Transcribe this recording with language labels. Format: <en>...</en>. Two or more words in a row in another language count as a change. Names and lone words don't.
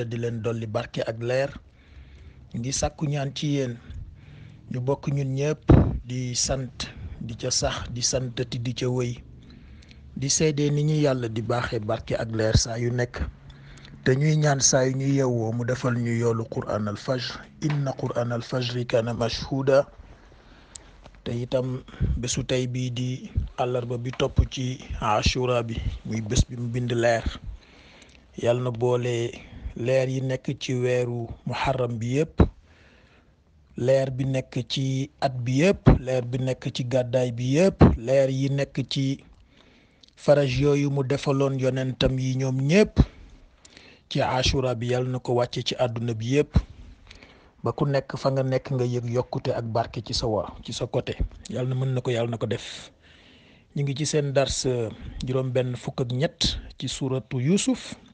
<wo>di leen dolli barke ak leer ñu ngi sàkku ñaan ci yéen ñu bokk ñun ñëpp di sant di ca sax di santati di ca wëy di seedee ni ñu yàlla di baaxee barke ak leer saa yu nekk te ñuy ñaan saa yu ñu yewwoo mu defal ñu yoolu</wo> <ar>قرآن الفجر إن قرآن الفجر كان مشهودا</ar> <wo>te itam bésu tey bii di àllarba bi topp ci ashura bi muy bés bi mu bind leer yàlla na boole leer yi nekk ci weeru muharram bi yëpp leer bi nekk ci at bi yëpp leer bi nekk ci gàddaay bi yëpp leer yi nekk ci faraj yooyu mu defaloon yonentam yi ñoom ñëpp ci ashura bi yàlla na ko wàcce ci àdduna bi yëpp ba ku nekk fa nga nekk nga yëg yokkute ak barke ci sa côté yàlla na mën na ko yàlla na ko def ñu ngi ci seen dars juróom benn fukk ak ñett ci suuratu Yuusuf</wo>